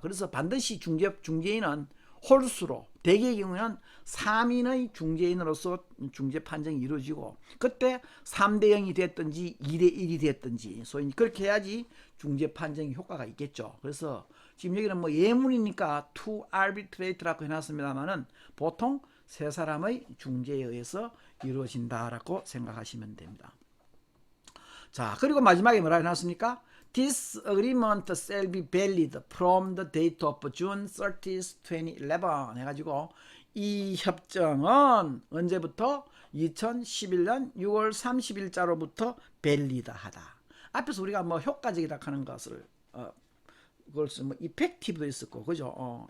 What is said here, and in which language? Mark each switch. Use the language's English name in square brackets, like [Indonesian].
[Korean] 그래서 반드시 중재인은 홀수로, 대개의 경우에는 3인의 중재인으로서 중재 판정이 이루어지고, 그때 3대0이 됐든지 2대1이 됐든지, 소위 그렇게 해야지 중재 판정이 효과가 있겠죠. 그래서 지금 여기는 뭐 예문이니까 [English] to arbitrator [Korean] 라고 해놨습니다만은 보통 세 사람의 중재에 의해서 이루어진다라고 생각하시면 됩니다. 자, 그리고 마지막에 뭐라 해놨습니까? [English] This agreement shall be valid from the date of June 30th, 2011 [Korean] 해가지고 이 협정은 언제부터? 2011년 6월 30일자로부터 valid하다. 앞에서 우리가 뭐 효과적이다 하는 것을 그것을 뭐 effective도 있었고, 그죠?